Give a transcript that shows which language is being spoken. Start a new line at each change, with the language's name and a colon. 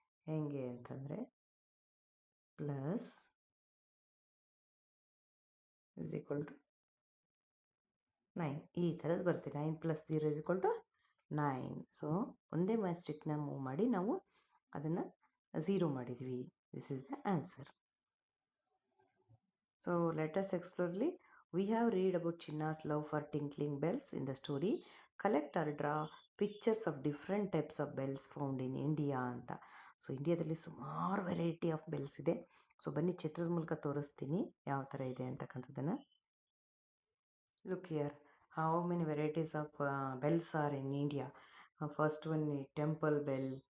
Kannada: ಹೆಂಗೆ ಅಂತಂದರೆ plus is equal to 9 ಈ ಥರದ್ದು ಬರುತ್ತೆ.
English: 9 + 0 is equal to 9.
Kannada: ಸೊ ಒಂದೇ ಮ್ಯಾಸ್ಟಿಕ್ನ ಮೂವ್ ಮಾಡಿ ನಾವು ಅದನ್ನು 0 ಮಾಡಿದ್ವಿ.
English: This is the answer. So let us explore. We have read about Chinna's love for tinkling bells in the story. Collect or draw pictures of different types of bells found in India ಅಂತ.
Kannada: So ಇಂಡಿಯಾದಲ್ಲಿ ಸುಮಾರು variety of bells ಇದೆ. So ಬನ್ನಿ ಚಿತ್ರದ ಮೂಲಕ ತೋರಿಸ್ತೀನಿ ಯಾವ ಥರ ಇದೆ ಅಂತಕ್ಕಂಥದ್ದನ್ನು.
English: Look here, how many varieties of bells are in India. First one is temple bell.